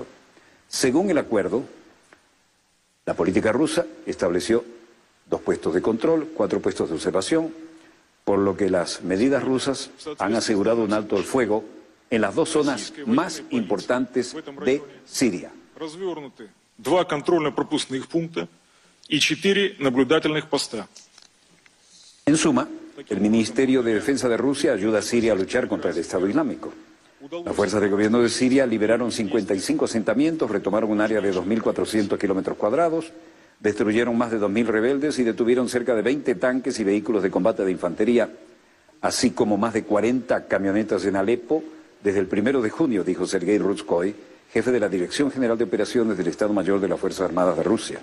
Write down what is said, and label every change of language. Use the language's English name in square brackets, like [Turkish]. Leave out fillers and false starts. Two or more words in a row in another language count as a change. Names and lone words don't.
[Spanish] Según el acuerdo, la política rusa estableció 2 puestos de control, 4 puestos de observación, por lo que las medidas rusas han asegurado un alto el fuego en las 2 zonas más importantes de Siria. [Russian] Развернуты 2 контрольно-пропускных пункта и 4 наблюдательных поста. [Spanish] En suma, el Ministerio de Defensa de Rusia ayuda a Siria a luchar contra el Estado Islámico. Las fuerzas del gobierno de Siria liberaron 55 asentamientos, retomaron un área de 2.400 kilómetros cuadrados, destruyeron más de 2.000 rebeldes y detuvieron cerca de 20 tanques y vehículos de combate de infantería, así como más de 40 camionetas en Alepo desde el 1 de junio, dijo Sergei Rutskoy, jefe de la Dirección General de Operaciones del Estado Mayor de las Fuerzas Armadas de Rusia.